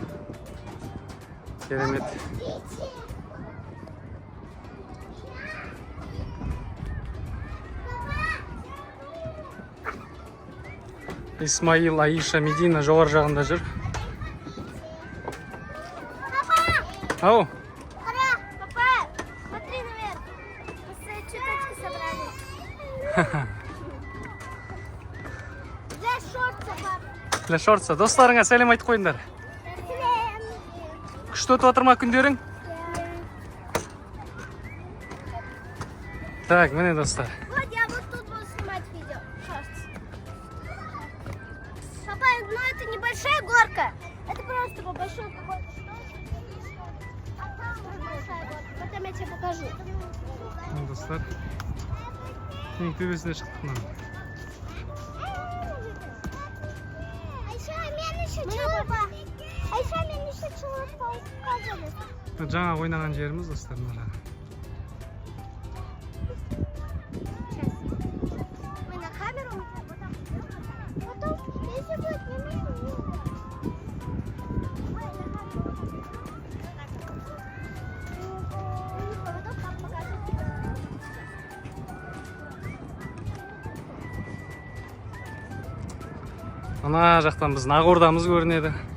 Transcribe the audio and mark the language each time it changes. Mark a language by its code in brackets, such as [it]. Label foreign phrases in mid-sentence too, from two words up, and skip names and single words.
[kk] Исмаил, Аиша, Медина жоғар жағында жүр. Ау! [ru] Папа, смотри наверх. Цветочки собрались. Для шорта, папа. Для шортса. [kk] Достарыңа сәлем айтып қойыңдар. Күшті өтіп отыр ма күндерің? Так, міне достар. [ru] Вот я вот тут буду снимать видео. Шортс. Папа, ну это небольшая горка. Это просто по большой какой-то. А там большая горка. Потом я тебе покажу. [kk] Достар. Ең төбесіне шықтық мына. [ru] Айша мен еще Человек-паук показывали. [kk] Жаңа ойнаған жеріміз достар мына. [ru] Мы на камеру потом, если будет не [kk] Ана жақтан біздің Ақордамыз көрінеді.